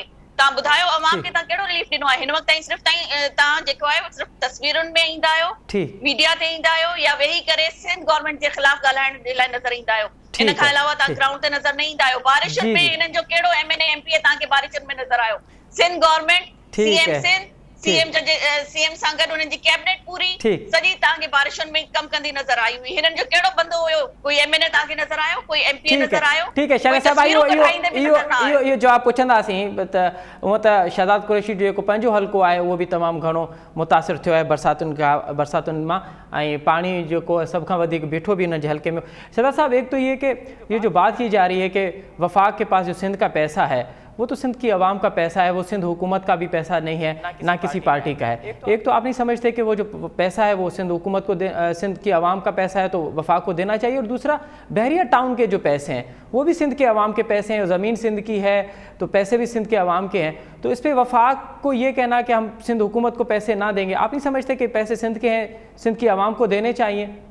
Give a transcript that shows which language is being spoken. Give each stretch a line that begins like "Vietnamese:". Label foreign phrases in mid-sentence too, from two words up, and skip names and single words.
Sindhi: तव्हां ॿुधायो अवाम खे तव्हां कहिड़ो रिलीफ ॾिनो आहे? हिन वक़्तु ताईं सिर्फ़ु तव्हां जेको आहे सिर्फ़ु तस्वीरुनि में ईंदा आहियो, मीडिया ते ईंदा आहियो, या वेही करे सिंध गवर्नमेंट जे ख़िलाफ़ ॻाल्हाइण जे लाइ नज़र ईंदा आहियो। इन खां अलावा तव्हां ग्राउंड ते नज़र न ईंदा आहियो। बारिशुनि में हिननि जो कहिड़ो MNA MP तव्हांखे बारिशुनि में नज़र आयो? सिंध गवर्नमेंट,
Urdu: ठीक
Sindhi: सीएम
Urdu: है,
Sindhi: सिंध, सीएम सां गॾु उन्हनि जी कैबिनेट पूरी
Urdu: ठीक।
Sindhi: सॼी तव्हांखे बारिशुनि में कम कंदी नज़र आई हुई। हिननि जो कहिड़ो बंदो हुयो? कोई एमएनए तव्हांखे नज़र आयो? कोई एमपी नज़र आयो?
Urdu: ٹھیک ہے
Sindhi: शहज़ाद साहब, इहो जवाब पुछंदासीं त हूअं त शहज़ाद कुरैशी जो जेको पंहिंजो हल्को आहे उहो बि तमामु घणो मुतासिर थियो आहे बरसातुनि मां, ऐं पाणी जेको सभ खां वधीक बीठो भी हिन जे हल्के में।
Urdu: شہزاد صاحب، ایک تو یہ کہ یہ جو بات کی جا رہی ہے کہ وفاق کے پاس جو سندھ کا پیسہ ہے وہ تو سندھ کی عوام کا پیسہ ہے، وہ سندھ حکومت کا بھی پیسہ نہیں ہے، نہ کسی پارٹی کا ہے. ایک تو آپ نہیں سمجھتے کہ وہ جو پیسہ ہے وہ سندھ حکومت کو سندھ کی عوام کا پیسہ ہے تو وفاق کو دینا چاہیے، اور دوسرا بحریہ ٹاؤن کے جو پیسے ہیں وہ بھی سندھ کے عوام کے پیسے ہیں، زمین سندھ کی ہے تو پیسے بھی سندھ کے عوام کے ہیں، تو اس پر وفاق کو یہ کہنا کہ ہم سندھ حکومت کو پیسے نہ دیں گے، آپ نہیں سمجھتے کہ پیسے سندھ کے ہیں، سندھ کی عوام کو دینے چاہییں?